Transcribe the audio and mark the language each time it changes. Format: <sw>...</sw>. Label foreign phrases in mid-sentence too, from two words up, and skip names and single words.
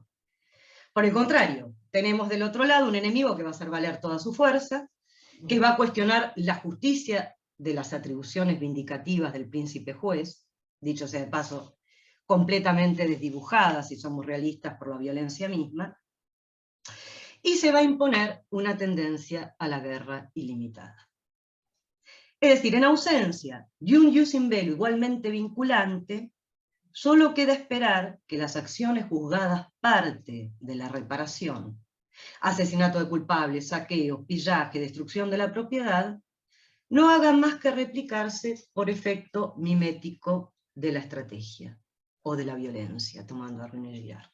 <es>Por el contrario, tenemos del otro lado un enemigo que va a hacer valer toda su fuerza, que va a cuestionar la justicia de las atribuciones vindicativas del príncipe juez, dicho sea de paso, completamente desdibujadas, si somos realistas, por la violencia misma, y se va a imponer una tendencia a la guerra ilimitada. Es decir, en ausencia de un</es> <la>jus in bello</la> <es>igualmente vinculante, solo queda esperar que las acciones juzgadas parte de la reparación, asesinato de culpables, saqueo, pillaje, destrucción de la propiedad, no hagan más que replicarse por efecto mimético de la estrategia o de la violencia, tomando a René Girard.</es>